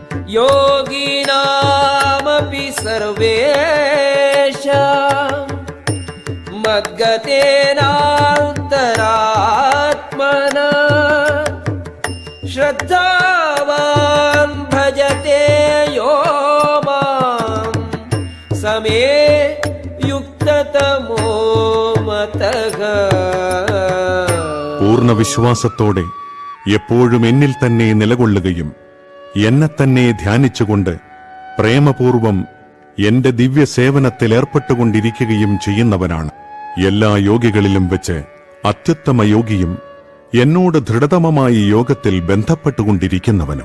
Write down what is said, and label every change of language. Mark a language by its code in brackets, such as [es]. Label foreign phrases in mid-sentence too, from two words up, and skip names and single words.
[sa] योगिनामपि सर्वेषां मद्गतेनान्तरात्मना श्रद्धावान् भजते यो मां समे युक्ततमो मतः. [ml] പൂർണ്ണ വിശ്വാസത്തോടെ എപ്പോഴും എന്നിൽ തന്നെ നിലകൊള്ളുകയും എന്നെ തന്നെ ധ്യാനിച്ചുകൊണ്ട് പ്രേമപൂർവം എന്റെ ദിവ്യ സേവനത്തിൽ ഏർപ്പെട്ടുകൊണ്ടിരിക്കുകയും ചെയ്യുന്നവനാണ് എല്ലാ യോഗികളിലും വെച്ച് അത്യുത്തമ യോഗിയും എന്നോട് ദൃഢതമമായി യോഗത്തിൽ ബന്ധപ്പെട്ടുകൊണ്ടിരിക്കുന്നവനും.